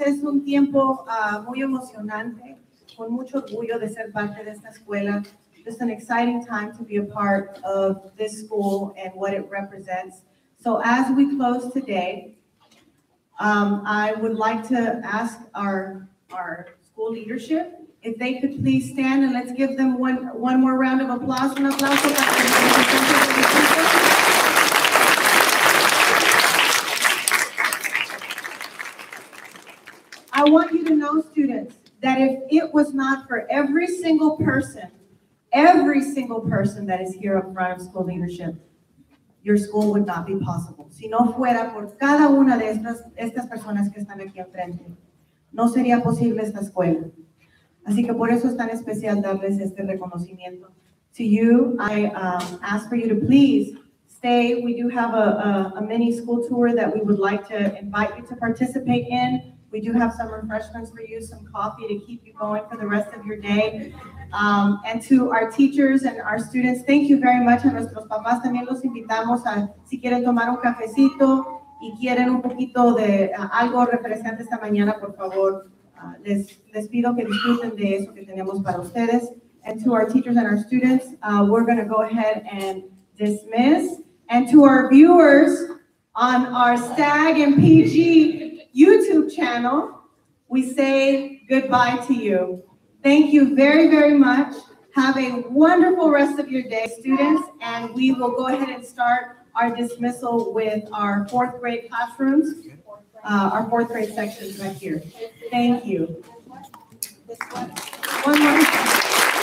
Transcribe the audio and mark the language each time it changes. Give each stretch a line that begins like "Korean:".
Spanish: Es un tiempo muy emocionante, con mucho orgullo de ser parte de esta escuela.
English: Just an exciting time to be a part of this school and what it represents. So as we close today, I would like to ask our school leadership if they could please stand, and let's give them one more round of applause.
Spanish: Un aplauso para los representantes del distrito.
English: I want you to know, students, that if it was not for every single person that is here up front of school leadership, your school would not be possible.
Spanish: Si no fuera por cada una de estas personas que están aquí enfrente, no sería posible esta escuela. Así que por eso es tan especial darles este reconocimiento.
English: To you, I ask for you to please stay. We do have a mini school tour that we would like to invite you to participate in. We do have some refreshments for you, some coffee to keep you going for the rest of your day. And to our teachers and our students, thank you very much.
Spanish: A nuestros papás también los invitamos a, si quieren tomar un cafecito y quieren un poquito de algo refrescante esta mañana, por favor, les pido que disfruten de eso que tenemos para ustedes.
English: And to our teachers and our students, we're going to go ahead and dismiss. And to our viewers on our STAG and PG YouTube channel, we say goodbye to you. Thank you very, very much. Have a wonderful rest of your day, students, and we will go ahead and start our dismissal with our 4th grade classrooms, our 4th grade sections right here. Thank you. One more.